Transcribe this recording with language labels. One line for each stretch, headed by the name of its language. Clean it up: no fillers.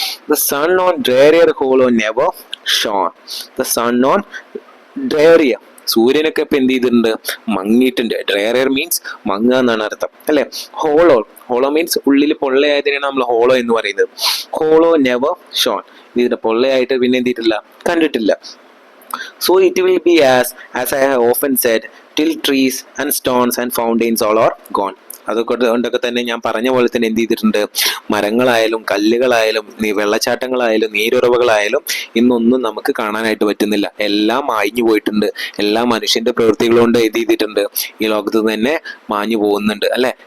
English: The sun on drearier hollow never shone. The sun on drearier,
Malayalam: സൂര്യനൊക്കെ ഇപ്പൊ എന്ത് ചെയ്തിട്ടുണ്ട്, മങ്ങിയിട്ടുണ്ട്. ഡ്രയറിയർ means മങ്ങുക എന്നാണ് അർത്ഥം അല്ലെ. ഹോളോ മീൻസ് ഉള്ളിൽ പൊള്ളയായതിനാണ് നമ്മൾ ഹോളോ എന്ന് പറയുന്നത്. ഹോളോ നെവർ ഷോൺ, ഇതിന്റെ പൊള്ളയായിട്ട് പിന്നെ എന്ത് ചെയ്തിട്ടില്ല, കണ്ടിട്ടില്ല.
English: So it will be as I have often said, till trees and stones and fountains all are gone.
Malayalam: അതുകൊണ്ടൊക്കെ തന്നെ ഞാൻ പറഞ്ഞ പോലെ തന്നെ എന്ത് ചെയ്തിട്ടുണ്ട്, മരങ്ങളായാലും കല്ലുകളായാലും വെള്ളച്ചാട്ടങ്ങളായാലും നീരുറവകളായാലും ഇന്നൊന്നും നമുക്ക് കാണാനായിട്ട് പറ്റുന്നില്ല. എല്ലാം മാഞ്ഞു പോയിട്ടുണ്ട്. എല്ലാ മനുഷ്യന്റെ പ്രവൃത്തികൾ കൊണ്ട് എന്ത് ചെയ്തിട്ടുണ്ട്, ഈ ലോകത്ത് തന്നെ മാഞ്ഞു പോകുന്നുണ്ട് അല്ലെ.